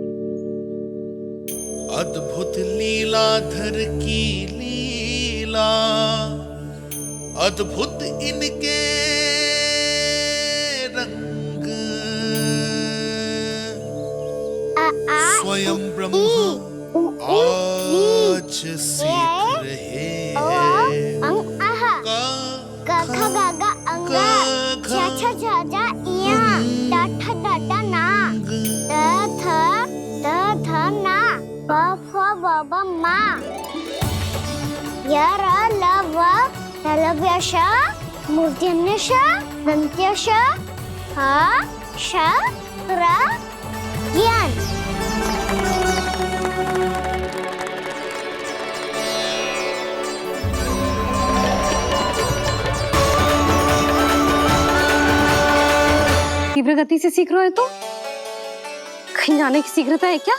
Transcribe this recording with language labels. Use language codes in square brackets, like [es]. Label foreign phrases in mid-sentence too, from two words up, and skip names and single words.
[hi] अद्भुत लीलाधर की लीला, अद्भुत इनके रंग, स्वयं ब्रह्म आज सीख रहे हैं। गा गा गा अंगा, छा छा छा जा इया, डा ठा डा डा ना, द थ ना, ब फ ब ब मा, य र ल व लव्य श, मूर्धन्य श, दन्त्य श, ह श र ज्ञान। तीव्र गति से सीख रहे हो तो कहीं जाने की शीघ्रता है क्या?